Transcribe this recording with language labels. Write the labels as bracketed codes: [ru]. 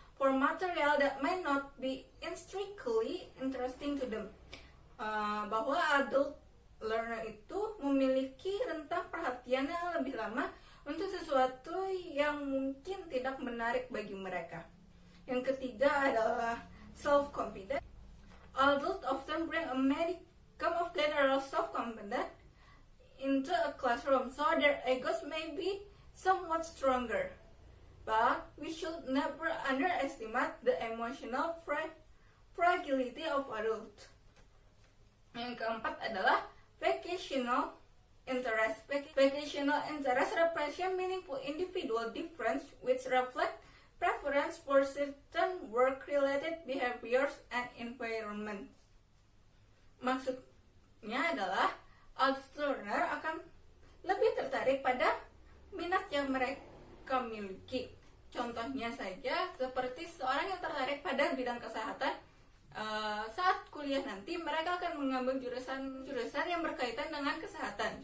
[en] for material that may not be intrinsically interesting to them. [id] Bahwa adult learner itu memiliki rentang perhatian yang lebih lama untuk sesuatu yang mungkin tidak menarik bagi mereka. Yang ketiga adalah self-confidence. [en] Adults often bring a modicum of general self-confidence into a classroom, so their egos may be somewhat stronger. But we should never underestimate the emotional fragility of adults. [id] Yang keempat adalah vocational interest. [en] Vocational interest represent meaningful individual difference which reflect preference for certain work-related behaviors and environment. [id] Maksudnya adalah adult learner akan lebih tertarik pada minat yang mereka miliki. Contohnya saja seperti seorang yang tertarik pada bidang kesehatan, saat kuliah nanti mereka akan mengambil jurusan yang berkaitan dengan kesehatan.